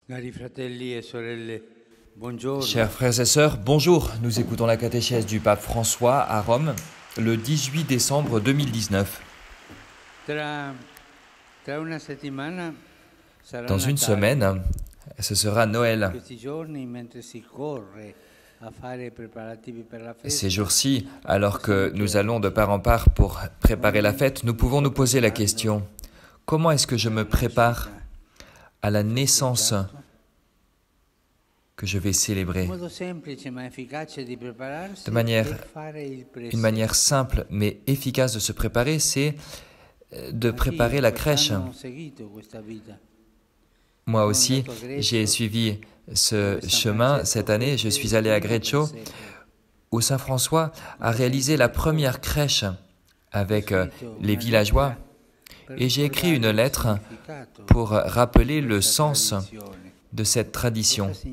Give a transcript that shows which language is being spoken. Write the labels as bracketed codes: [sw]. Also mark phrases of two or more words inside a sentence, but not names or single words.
[it] Cari fratelli e sorelle, buongiorno. [fr] Chers frères et sœurs, bonjour. Nous écoutons la catéchèse du pape François à Rome le 18 décembre 2019. [it] Tra una settimana sarà [fr] Dans une [it] Natale. [fr] semaine, ce sera Noël. [it] Questi giorni, mentre si corre a fare i preparativi per la festa, [fr] Ces jours-ci, alors que nous allons de part en part pour préparer la fête, nous pouvons nous poser la question: comment est-ce que je me prépare à la naissance que je vais célébrer? [it] un modo semplice ma efficace di prepararsi [fr] De manière, [it] è fare il [fr] une manière simple mais efficace de se préparer, c'est de préparer la crèche. [it] Ho seguito questa vita. [fr] Moi aussi, j'ai suivi ce chemin cette année. Je suis allé à Greccio, où Saint François a réalisé la première crèche avec les villageois. Et j'ai écrit une lettre pour rappeler le sens de cette tradition.